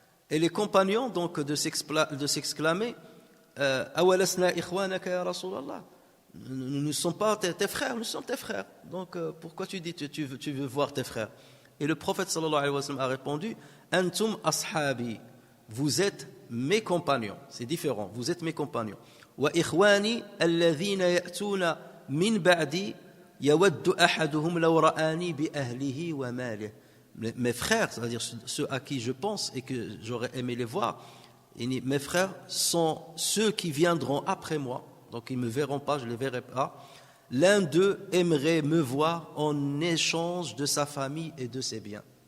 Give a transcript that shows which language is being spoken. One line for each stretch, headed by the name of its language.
French: Et les compagnons donc de s'exclamer
Arabic: أَوَلَسْنَا إِخْوَانَكَ يَا رَسُولَ اللَّهِ,
French: nous ne sommes pas tes frères, nous sommes tes frères. Donc pourquoi tu dis tu veux voir tes frères? Et le prophète sallallahu alayhi wa sallam a répondu
Arabic: Antum ashabi,
French: vous êtes mes compagnons. C'est différent, vous êtes mes compagnons.
Arabic: Wa ikhwani alladhina ya'tuna min ba'di يود أحدهم لو رآني بأهله وماله.
French: Mes frères, c'est-à-dire ceux à qui je pense et que j'aurais aimé les voir, mes frères sont ceux qui viendront après moi, donc ils ne me verront pas, je ne les verrai pas. L'un d'eux aimerait me voir en échange de sa famille et de ses biens.